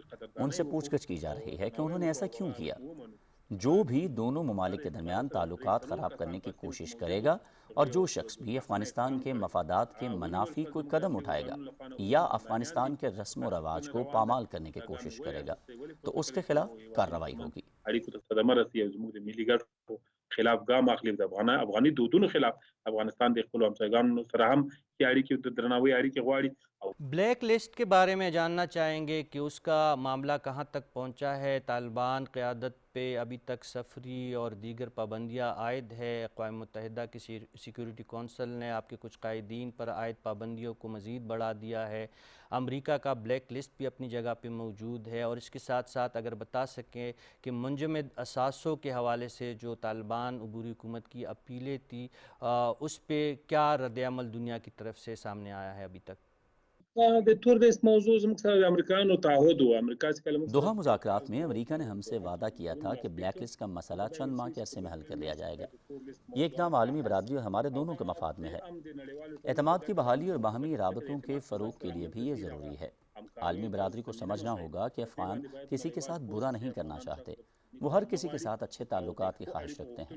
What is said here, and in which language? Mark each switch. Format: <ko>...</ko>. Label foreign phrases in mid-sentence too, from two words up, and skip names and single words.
<ur>ان سے پوچھ گچھ کی جا رہی ہے کہ انہوں نے ایسا کیوں کیا۔ جو بھی دونوں ممالک کے درمیان تعلقات خراب کرنے کی کوشش کرے گا، اور جو شخص بھی افغانستان کے مفادات کے منافی کوئی قدم اٹھائے گا یا افغانستان کے رسم و رواج کو پامال کرنے کی کوشش کرے گا، تو اس کے خلاف کارروائی ہوگی۔</ur> <ps>خلاف ګام اخلي د افغاني دودونو خلاف افغانستان د خپل همسایګانو سره هم چې اړیکې د درناوي اړیکې غواړي۔</ps> <ur>بلیک لسٹ کے بارے میں جاننا چاہیں گے کہ اس کا معاملہ کہاں تک پہنچا ہے۔ طالبان قیادت پہ ابھی تک سفری اور دیگر پابندیاں عائد ہے۔ اقوام متحدہ کی سیکیورٹی کونسل نے آپ کے کچھ قائدین پر عائد پابندیوں کو مزید بڑھا دیا ہے۔ امریکہ کا بلیک لسٹ بھی اپنی جگہ پہ موجود ہے، اور اس کے ساتھ ساتھ اگر بتا سکیں کہ منجمد اثاثوں کے حوالے سے جو طالبان عبوری حکومت کی اپیلیں تھی، اس پہ کیا رد عمل دنیا کی طرف سے سامنے آیا ہے ابھی تک؟</ur> <ps>د تور لیست موضوع زموږ سره د امریکایانو تعهد و امریکا چې کله موږ</ps> <ur>دوحہ مذاکرات میں امریکہ نے ہم سے وعدہ کیا تھا کہ بلیک لسٹ کا مسئلہ چند ماہ کے عرصے میں حل کر لیا جائے گا۔ یہ اقدام عالمی برادری اور ہمارے دونوں کے مفاد میں ہے۔ اعتماد کی بحالی اور باہمی رابطوں کے فروغ کے لیے بھی یہ ضروری ہے۔ عالمی برادری کو سمجھنا ہوگا کہ افغان کسی کے ساتھ برا نہیں کرنا چاہتے، وہ ہر کسی کے ساتھ اچھے تعلقات کی خواہش رکھتے ہیں۔</ur>